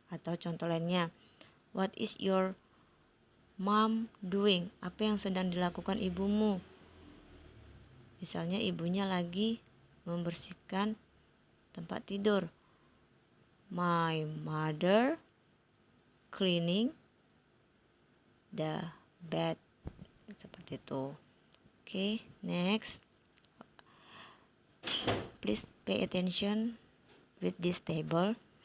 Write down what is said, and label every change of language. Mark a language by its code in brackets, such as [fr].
[id] Atau contoh lainnya, [en] what is your mom doing? [id] Apa yang sedang dilakukan ibumu? Misalnya ibunya lagi membersihkan tempat tidur. [en] My mother cleaning the bed. [id] Seperti itu. [en] Oke, next. Please pay attention with this table.